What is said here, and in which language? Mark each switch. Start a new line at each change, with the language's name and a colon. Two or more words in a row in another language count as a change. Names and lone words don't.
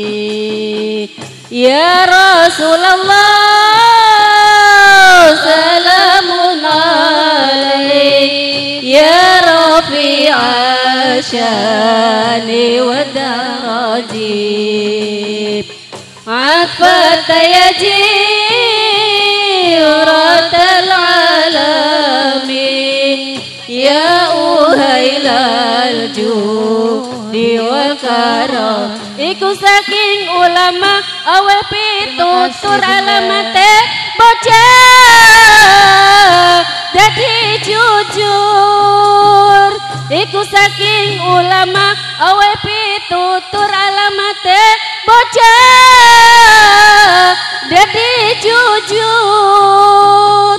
Arabic: يا رسول الله سلام عليك يا رفيع الشان والدرج عطفة يا جيرة العالمين يا أهيل الجود والكرم.
Javanese: Iku saking ulama awe pitutur alamate bocah dadi jujur. Iku saking ulama awe pitutur alamate bocah dadi jujur.